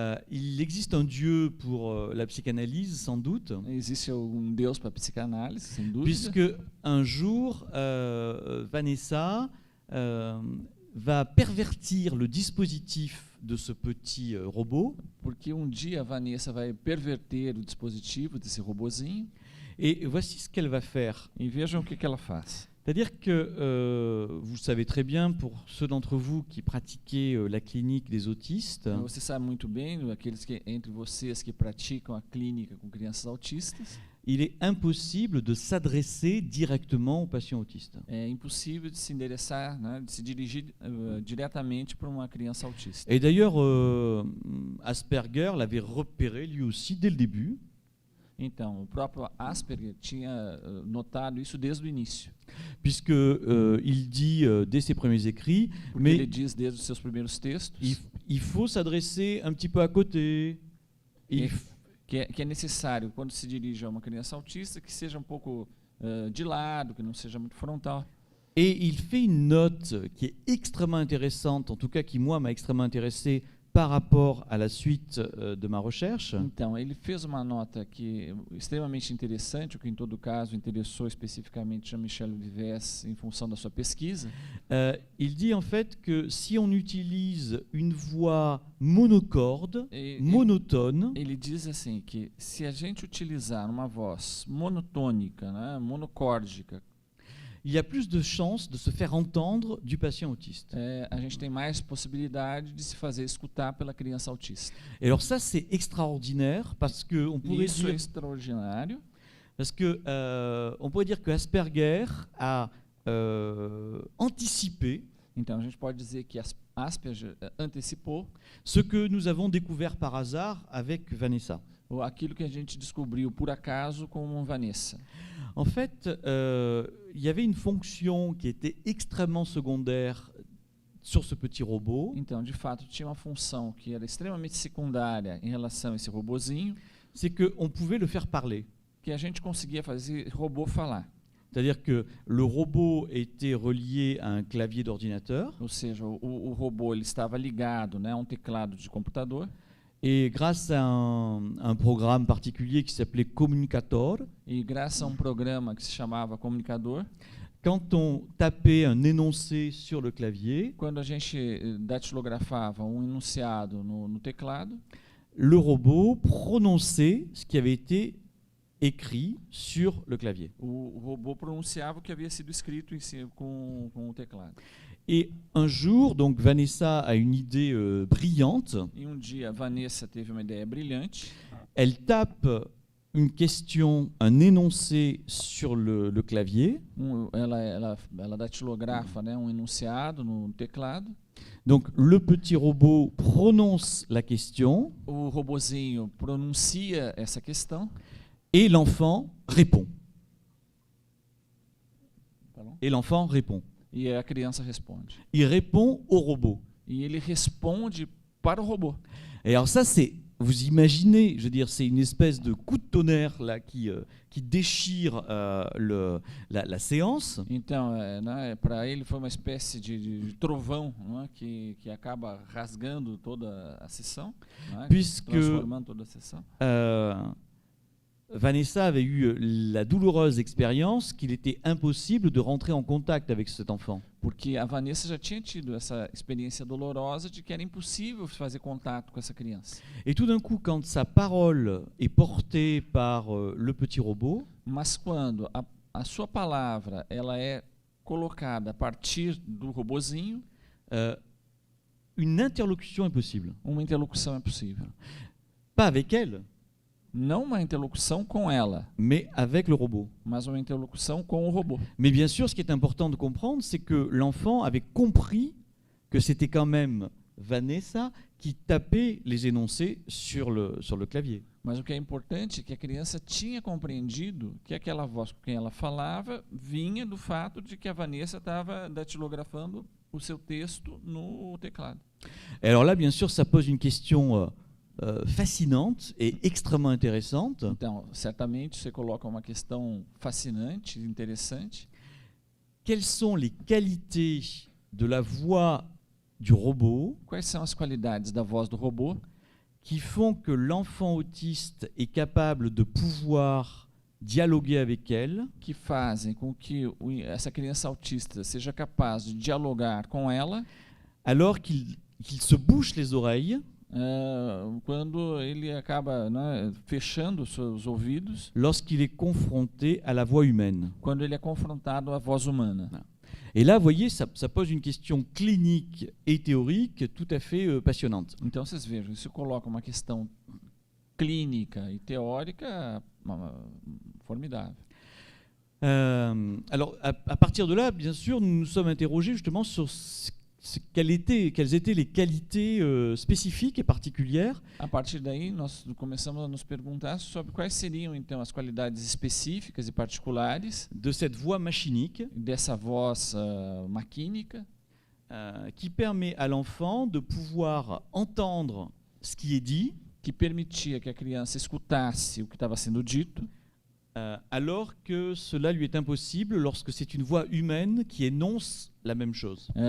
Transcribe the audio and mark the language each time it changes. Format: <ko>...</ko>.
<fr>il existe un Dieu pour la psychanalyse, sans doute,</fr> <pt>existe Deus para a psicanálise, sem dúvida.</pt> <fr>puisque un jour, Vanessa va pervertir le dispositif de ce petit robot,</fr> <pt>Porque dia a Vanessa vai perverter o dispositivo desse robozinho</pt> <fr>et voici ce qu'elle va faire.</fr> <pt>e vejam o que ela faz.</pt> <fr>C'est-à-dire que, vous le savez très bien, pour ceux d'entre vous qui pratiquez la clinique des autistes,</fr> <pt>Você sabe muito bem, entre vocês que praticam a clínica com crianças autistas,</pt> <fr>il est impossible de s'adresser directement aux patients autistes.</fr> <pt>é impossível de se endereçar, né, de se dirigir diretamente para uma criança autista.</pt> <fr>Et d'ailleurs, Asperger l'avait repéré lui aussi dès le début,</fr> <pt>Então, o próprio Asperger tinha notado isso desde o início,</pt> <fr>puisque il dit dès ses premiers écrits,</fr> <pt>porque ele</pt> <fr>mais</fr> <pt>diz desde os seus primeiros textos</pt> <fr>il faut s'adresser un petit peu à côté. Il</fr> <pt>que é necessário, quando se dirige a uma criança autista, que seja um pouco de lado, que não seja muito frontal.</pt> <fr>Et il fait une note qui est extrêmement intéressante, en tout cas qui, moi, m'a extrêmement intéressé par rapport à la suite de ma recherche.</fr> <pt>Então, ele fez uma nota que extremamente interessante, o que em todo caso interessou especificamente Jean-Michel Vives em função da sua pesquisa.</pt> <fr>Il dit en fait que si on utilise une voix monocorde, monotone,</fr> <pt>Ele diz assim que se a gente utilizar uma voz monotônica, né, monocórdica,</pt> <fr>il y a plus de chances de se faire entendre du patient autiste.</fr> <pt>a gente tem mais possibilidade de se fazer escutar pela criança autista.</pt> <fr>Et alors ça, c'est extraordinaire parce que on pourrait</fr> <pt>Isso</pt> <fr>dire,</fr> <pt>é extraordinário,</pt> <fr>parce que on pourrait dire que Asperger a anticipé</fr> <pt>então a gente pode dizer que Asperger antecipou</pt> <fr>ce que nous avons découvert par hasard avec Vanessa.</fr> <pt>aquilo que a gente descobriu por acaso com Vanessa.</pt> <fr>En fait, il y avait une fonction qui était extrêmement secondaire sur ce petit robot.</fr> <pt>Então, de fato, tinha uma função que era extremamente secundária em relação a esse robozinho,</pt> <fr>C'est qu'on pouvait le faire parler.</fr> <pt>que a gente conseguia fazer robô falar.</pt> <fr>C'est-à-dire que le robot était relié à un clavier d'ordinateur</fr> <pt>Ou seja, o robô ele estava ligado, né, a um teclado de computador,</pt> <fr>Et grâce à un programme particulier qui s'appelait Communicator,</fr> <pt>E graças a programa que se chamava Comunicador,</pt> <fr>quand on tapait un énoncé sur le clavier,</fr> <pt>quando a gente datilografava enunciado no teclado,</pt> <fr>le robot prononçait ce qui avait été écrit sur le clavier.</fr> <pt>o robô pronunciava o que havia sido escrito com o teclado.</pt> <fr>Et un jour, donc Vanessa a une idée brillante.</fr> <pt>E dia, a Vanessa teve uma ideia brilhante.</pt> <fr>Elle tape une question, un énoncé sur le clavier.</fr> <pt>Ela datilografa, né, enunciado no teclado.</pt> <fr>Donc le petit robot prononce la question.</fr> <pt>O robozinho pronuncia essa questão.</pt> <fr>Et l'enfant répond. Pardon? Et l'enfant répond.</fr> <pt>E a criança responde.</pt> <fr>Il répond au robot.</fr> <pt>E ele responde para o robô.</pt> <fr>Et alors ça, c'est, vous imaginez, je veux dire, c'est une espèce de coup de tonnerre là qui déchire la séance.</fr> <pt>Então, né, para ele foi uma espécie de trovão, né, que acaba rasgando toda a sessão, né,</pt> <fr>Puisque</fr> <pt>transformando toda a sessão.</pt> <fr>Vanessa avait eu la douloureuse expérience qu'il était impossible de rentrer en contact avec cet enfant.</fr> <pt>Porque a Vanessa já tinha tido essa experiência dolorosa de que era impossível fazer contato com essa criança.</pt> <fr>Et tout d'un coup, quand sa parole est portée par le petit robot,</fr> <pt>Mas quando a sua palavra ela é colocada a partir do robozinho,</pt> <fr>une interlocution est possible.</fr> <pt>uma interlocução é possível.</pt> <fr>Pas avec elle,</fr> <pt>Não uma interlocução com ela,</pt> <fr>mais avec le robot.</fr> <pt>mas uma interlocução com o robô.</pt> <fr>Mais bien sûr, ce qui est important de comprendre, c'est que l'enfant avait compris que c'était quand même Vanessa qui tapait les énoncés sur le clavier.</fr> <pt>Mas o que é importante é que a criança tinha compreendido que aquela voz com quem ela falava vinha do fato de que a Vanessa estava datilografando o seu texto no teclado.</pt> <fr>Et alors là, bien sûr, ça pose une question fascinante et extrêmement intéressante.</fr> <pt>Então, certamente você coloca uma questão fascinante, interessante.</pt> <fr>Quelles sont les qualités de la voix du robot</fr> <pt>Quais são as qualidades da voz do robô</pt> <fr>qui font que l'enfant autiste est capable de pouvoir dialoguer avec elle,</fr> <pt>que fazem com que essa criança autista seja capaz de dialogar com ela,</pt> <fr>alors qu'il se bouche les oreilles</fr> <pt>quando ele acaba, né, fechando os seus ouvidos,</pt> <fr>lorsqu'il est confronté à la voix humaine.</fr> <pt>quando ele é confrontado à voz humana.</pt> <fr>Et là, vous voyez, ça pose une question clinique et théorique tout à fait passionnante.</fr> <pt>Então vocês vejam, isso coloca uma questão clínica e teórica formidável.</pt> <fr>Alors, à partir de là, bien sûr, nous nous sommes interrogés justement sur quelles étaient les qualités spécifiques et particulières</fr> <pt>A partir daí, nós começamos a nos perguntar sobre quais seriam então as qualidades específicas e particulares</pt> <fr>de cette voix machinique</fr> <pt>dessa voz maquínica</pt> <fr>qui permet à l'enfant de pouvoir entendre ce qui est dit,</fr> <pt>que permitia que a criança escutasse o que estava sendo dito,</pt> <fr>alors que cela lui est impossible lorsque c'est une voix humaine qui énonce la même chose.</fr>